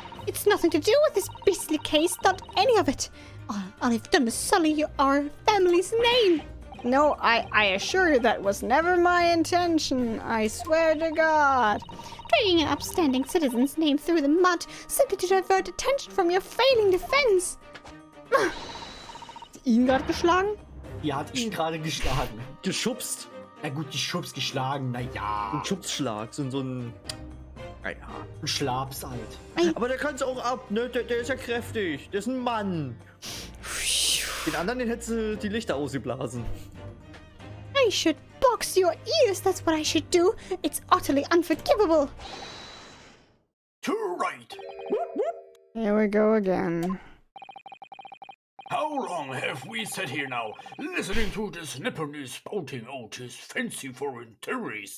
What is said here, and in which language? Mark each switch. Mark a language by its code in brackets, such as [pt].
[en] It's nothing to do with this beastly case, not any of it. All I've done is sully our family's name. No, I assure you that was never my intention. I swear to God. Dragging an upstanding citizen's name through the mud simply to divert attention from your failing defense. [de] Ihn gerade geschlagen? Die hat ihn gerade geschlagen. Geschubst. Na gut, geschubst, geschlagen, naja. Ein Schubsschlag, so ein... Naja. Ein Schlaps halt. Aber der kann's auch ab, ne? Der ist ja kräftig. Der ist ein Mann. Den anderen, den hättest du die Lichter ausgeblasen. [en] I should box your ears, that's what I should do. It's utterly unforgivable. Too right. Here we go again. How long have we sat here now, listening to this Nippon spouting out his fancy foreign theories?